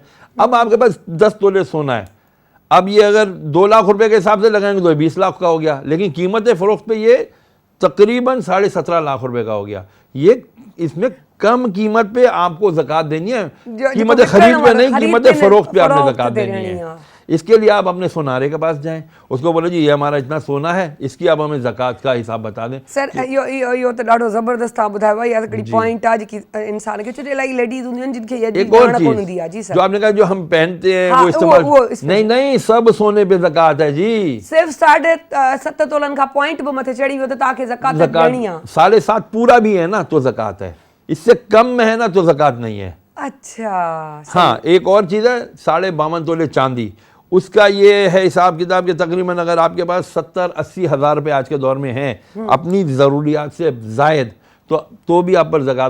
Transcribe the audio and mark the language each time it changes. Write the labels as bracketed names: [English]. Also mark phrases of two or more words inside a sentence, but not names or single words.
[Urdu] اب آپ کے پاس 10 تولے سونا ہے، اب یہ اگر 2 لاکھ روپے کے حساب سے لگائیں گے تو 20 لاکھ کا ہو گیا، لیکن قیمت فروخت پہ یہ تقریباً 17.5 لاکھ روپے کا ہو گیا. یہ اس میں کم قیمت پہ آپ کو زکات دینی ہے، قیمت خرید پہ نہیں، قیمت فروخت پہ آپ نے زکات دینی ہے. اس کے لیے آپ اپنے سنارے کے پاس جائیں، اس کو بولو جی یہ ہمارا اتنا سونا ہے، اس کی آپ ہمیں زکات کا حساب بتا دیں. [Sindhi] सर इहो त ॾाढो ज़बरदस्त तव्हां ॿुधायो आहे, इहा हिकिड़ी पॉइंट आहे जेकी इंसान खे, छो जो इलाही लेडीज़ हूंदियूं आहिनि जिनखे [Urdu] ایک اور چیز جو آپ نے کہا جو ہم پہنتے ہیں وہ استعمال نہیں، سب سونے پہ زکات ہے جی. [Sindhi] सिर्फ 7.5 तोलनि खां पॉइंट बि मथे चढ़ी वियो त तव्हांखे ज़कात ॾियणी आहे। [Urdu] 7.5 پورا بھی ہے نا تو زکات ہے، اس سے کم میں ہے نا تو زکات نہیں ہے. अच्छा, ہاں، ایک اور چیز ہے 52.5 تولے چاندی، اس کا یہ ہے حساب کتاب کہ تقریباً اگر آپ کے پاس 70-80 ہزار روپے آج کے دور میں ہیں اپنی ضروریات سے زائد، تو بھی آپ پر زکات.